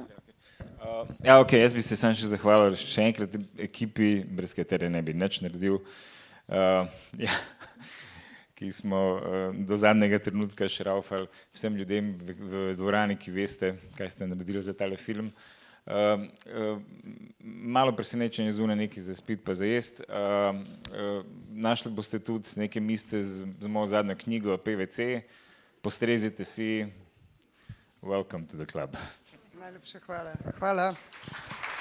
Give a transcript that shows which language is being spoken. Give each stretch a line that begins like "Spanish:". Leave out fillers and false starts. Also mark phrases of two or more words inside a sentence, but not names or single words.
Slovenian: Ja, ok, jaz bi se sam še zahvalil še enkrat ekipi, brez katere ne bi nič naredil, ja, ki smo do zadnjega trenutka šraufali vsem ljudem v dvorani, ki veste, kaj ste naredili za tale film. Malo presenečenje zunaj nekaj za spiti pa za jesti. Našli boste tudi neke misce z mojo zadnjo knjigo PVC. Postrezite si.
English: Welcome to the club.
Slovenian: Najlepša hvala. Hvala.